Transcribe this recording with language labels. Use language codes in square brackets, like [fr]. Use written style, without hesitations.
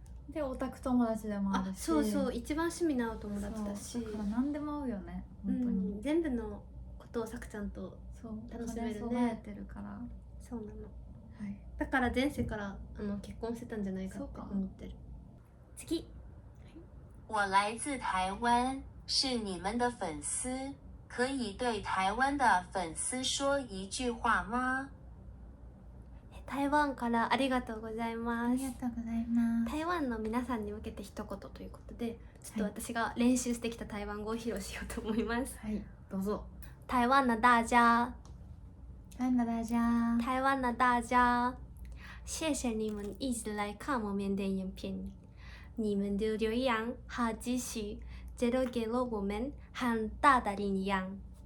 [ja] でオタク友達でもあるし、そうそう、一番趣味の合う友達だし、だから何でも合うよね本当に、全部のことをさくちゃんとそう楽しめるね。兼ね備えてるから。そうなの。はい。だから前世から結婚してたんじゃないかってそうか思ってる。次。 [zh] 我来自台湾，是你们的粉丝，可以对台湾的粉丝说一句话吗？ [ja] 台湾からありがとうございます。ありがとうございます。台湾の皆さんに向けて一言ということで、ちょっと私が練習してきた台湾語を披露しようと思います。はい、どうぞ。 [zh] 台湾的大家，台湾的大家，台湾的大家，谢谢你们一直来看我们的影片，你们的留言和支持，这都给了我们很大的力量。